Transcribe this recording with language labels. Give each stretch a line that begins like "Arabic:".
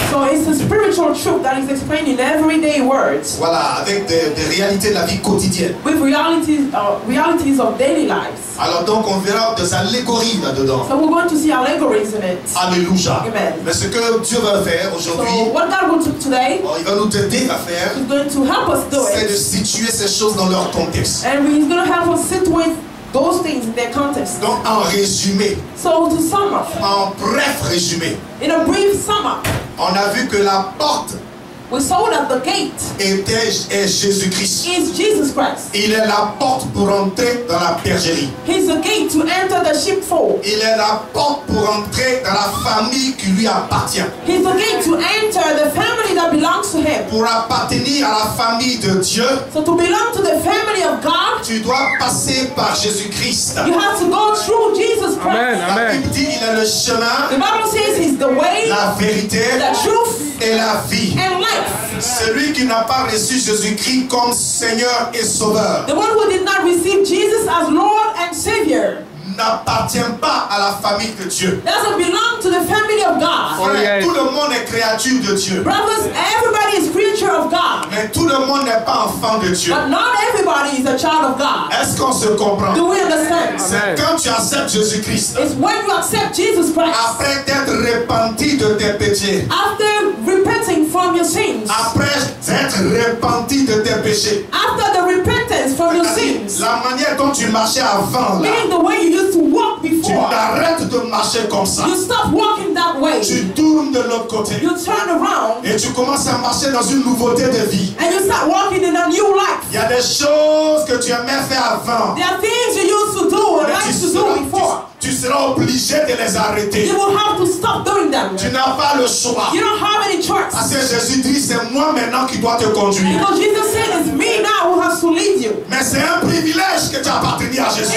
English: So it's a spiritual truth that is explained in everyday words
French: Voilà, avec des réalités de la vie quotidienne.
English: with realities of daily lives.
French: Alors donc on verra des allégories là-dedans.
English: So we're going to see allegories in it.
French: Alléluia.
English: Amen.
French: Mais ce que Dieu va faire aujourd'hui,
English: So what God will do today
French: il va nous aider à faire,
English: is going to help us do
French: c'est de
English: it.
French: situer ces choses dans leur contexte.
English: And He's going to help us sit with those things in their context.
French: Donc en résumé,
English: So to sum up,
French: en bref résumé,
English: in a brief sum up,
French: on a vu que la porte
English: we saw that the gate
French: est Jésus-Christ.
English: is Jesus Christ.
French: Il est la porte pour entrer dans la bergerie.
English: He's the gate to enter the sheepfold.
French: Il est la porte pour entrer dans la famille qui lui appartient.
English: He's the gate to enter the family that belongs to Him.
French: Pour appartenir à la famille de Dieu,
English: So to belong to the family of God,
French: tu dois passer par Jésus-Christ.
English: you have to go through Jesus Christ.
French: La Bible dit il est le chemin,
English: The Bible says He's the way,
French: la vérité
English: the truth,
French: et la vie.
English: and life.
French: Celui qui n'a pas reçu Jésus-Christ comme Seigneur et Sauveur
English: The one who did not receive Jesus as Lord and Savior
French: n'appartient pas à la famille de Dieu.
English: doesn't belong to the family of God.
French: Frère, tout le monde est créature de Dieu.
English: Brothers, everybody is creature of God,
French: Mais tout le monde n'est pas enfant de Dieu.
English: but not everybody is a child of God.
French: Est-ce qu'on se comprend?
English: Do we understand?
French: C'est quand tu acceptes Jésus-Christ,
English: It's when you accept Jesus Christ,
French: après t'être repenti de tes péchés,
English: after repenting from your sins,
French: après t'être repenti de tes péchés,
English: after the repentance from your sins,
French: la manière dont tu marchais avant, là,
English: meaning the way you used to walk
French: tu
English: before,
French: arrêtes de marcher comme ça.
English: you stop walking that way.
French: Tu tournes de l'autre côté
English: You turn around
French: et tu commences à marcher dans une nouveauté de vie.
English: and you start walking in a new life.
French: Il y a des choses que tu aimais faire avant.
English: There are things you used to do or
French: Mais
English: like to do before.
French: tu seras obligé de les arrêter.
English: You will have to stop doing them.
French: Tu n'as pas le choix.
English: You don't have any choice.
French: Parce que Jésus dit, c'est moi maintenant qui dois te conduire.
English: Because Jesus said it's me now who has to lead you.
French: Mais c'est un privilège que tu appartiens à Jésus.